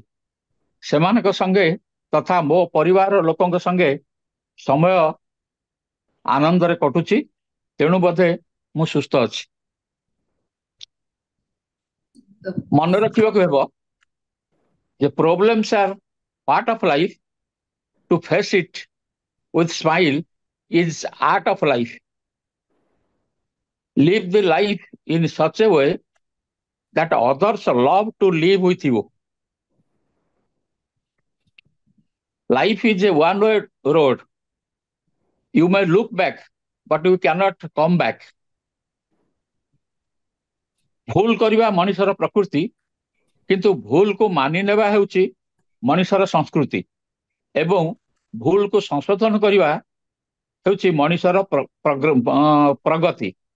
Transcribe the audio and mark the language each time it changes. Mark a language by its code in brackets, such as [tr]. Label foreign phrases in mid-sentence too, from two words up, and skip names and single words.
[or] ସେମାନଙ୍କ ସଙ୍ଗେ ତଥା ମୋ ପରିବାର ଲୋକଙ୍କ ସଙ୍ଗେ ସମୟ ଆନନ୍ଦରେ କଟୁଛି, ତେଣୁ ବୋଧେ ମୁଁ ସୁସ୍ଥ ଅଛି। ମନେ ରଖିବାକୁ ହେବ ଯେ [en] problems are part of life, to face it with smile is art of life. Live the life in such a way that others love to live with you. Life is a one-way road. You may look back, but you cannot come back. [or] ଭୁଲ କରିବା ମଣିଷର ପ୍ରକୃତି, କିନ୍ତୁ ଭୁଲକୁ ମାନି ନେବା ହେଉଛି ମଣିଷର ସଂସ୍କୃତି ଏବଂ ଭୁଲକୁ ସଂଶୋଧନ କରିବା ହେଉଛି ମଣିଷର ପ୍ରଗତି।